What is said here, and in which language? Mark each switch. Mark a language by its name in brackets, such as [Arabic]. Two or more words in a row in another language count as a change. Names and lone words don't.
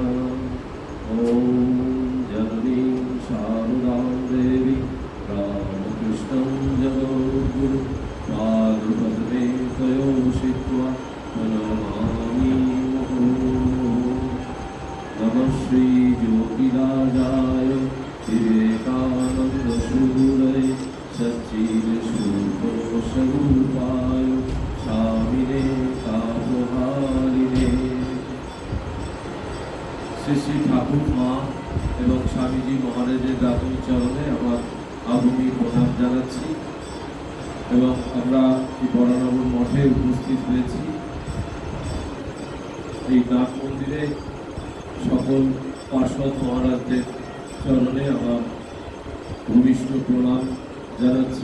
[Sanskrit] ॐ जननीं शारदां देवी रामकृष्णं जगद्गुरुं पादपद्मे तयो शित्वा प्रणमामि मुहुः। नमः श्री ज्योतिराजाय विवेकानन्दसूरये सच्चिदस्वरूपाय स्वामिने तापहारिणे। [Bangla] শ্রী শ্রী ঠাকুর মা এবং স্বামীজি মহারাজের দাতন চরণে আমার আভূমি প্রণাম জানাচ্ছি এবং আমরা এই বরানগর মঠে উপস্থিত হয়েছি। এই নাট মন্দিরে সকল পার্শ্বদ মহারাজদের চরণে আমার ভূমিষ্ঠ প্রণাম জানাচ্ছি।